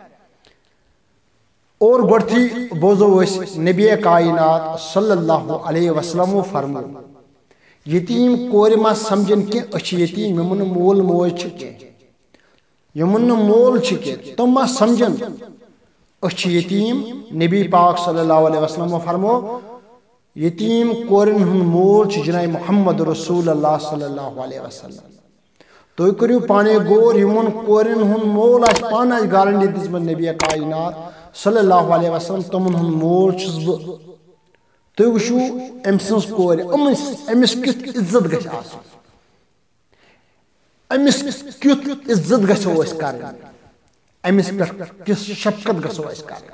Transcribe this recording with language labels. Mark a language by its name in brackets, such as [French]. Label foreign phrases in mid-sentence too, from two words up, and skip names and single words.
[Kashmiri] اور گۄڈٕتھٕے بوزو أسۍ نبی کاینات صلی اللہ علیہ وسلمو فرمو یتیٖم کورِ ما سمجھن کینٛہہ أسۍ چھِ یتیٖم یِمن نہٕ مول موج چھِ کینٛہہ، یِمن نہٕ مول چھِ کینٛہہ، تِم ما سمجھن أسۍ چھِ یتیٖم. نبی پاک صلی اللہ علیہ وسلمو فرمو یتیٖم کورٮ۪ن ہُنٛد مول چھُ جناب محمد رسول اللہ صلی اللہ علیہ وسلم. تُہۍ کٔرِو پانے غور، یِمن کورٮ۪ن ہُنٛد مول آسہِ پانہٕ آسہِ گارنٹی دِژمٕژ نبی کاینات صلی اللہ علیہ وسلم تِمن ہُنٛد مول چھُس بہٕ. تُہۍ وٕچھِو أمۍ سٕنٛز کورِ، أمِس کیُتھ عزت گژھِ آسُن، أمِس کیُتھ عزت گژھو أسۍ کرٕنۍ، أمِس پٮ۪ٹھ کِژھ شفقت گژھو أسۍ کرٕنۍ.